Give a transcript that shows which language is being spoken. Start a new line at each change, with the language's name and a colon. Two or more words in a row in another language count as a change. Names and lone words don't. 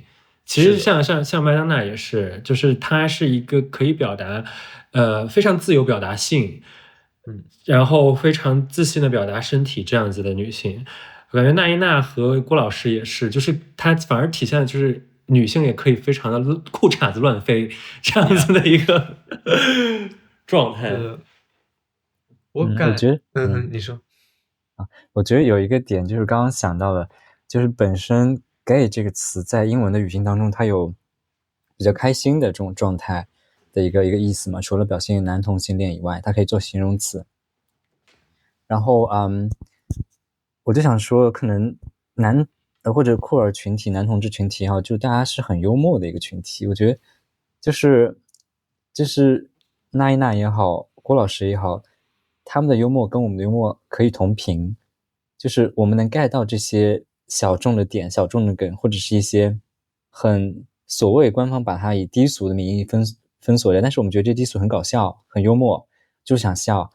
Chinese: 其實像麥當娜也是，就是她是一個可以表達非常自由表達性，然後非常自信的表達身體這樣子的女性。我感覺那英娜和郭老師也是，就是她反而體現的就是女性也可以非常的褲衩子亂飛這樣子的一個狀態。我覺得你說我覺得有一個點就是剛剛想到的，就是本身 gay 這個詞在英文的語境當中，它有比較開心的這種狀態的一個意思嘛，除了表現男同性戀以外，它可以做形容詞。然後我就想說，可能或者酷兒群體、男同志群體哈，就大家是很幽默的一個群體。我覺得就是那英娜也好，郭老師也好，他們的幽默跟我們的幽默可以同頻，就是我們能 get 到這些小眾的點、小眾的梗，或者是一些很所謂官方把它以低俗的名義封鎖的，但是我們覺得這低俗很搞笑、很幽默，就想笑。